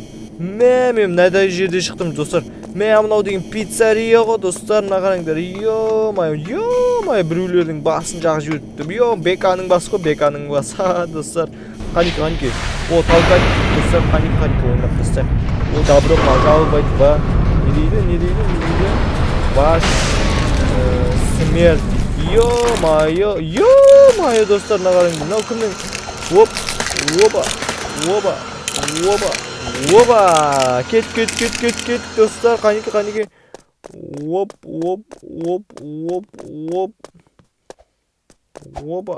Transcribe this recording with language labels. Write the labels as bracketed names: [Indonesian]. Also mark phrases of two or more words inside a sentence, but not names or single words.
[Kazakh] Мен мынадай жерде шықтым достар. Мен мынау деген пиццерия ғой достар, мына қараңдар. Йо-май, біреулердің басын жағып жіберіпті. Беканың басы ғой, беканың басы достар. Қанекей. О, толкать достар, қанекей ойнап достар. [Russian] О, добро пожаловать в [Kazakh] не дейді? [Russian] Ваш смерть. [Kazakh] Йо-май, достар, мына қараңдар. Мынау кімнің? Опа! Кет, достар, қанекей. Оп. Опа.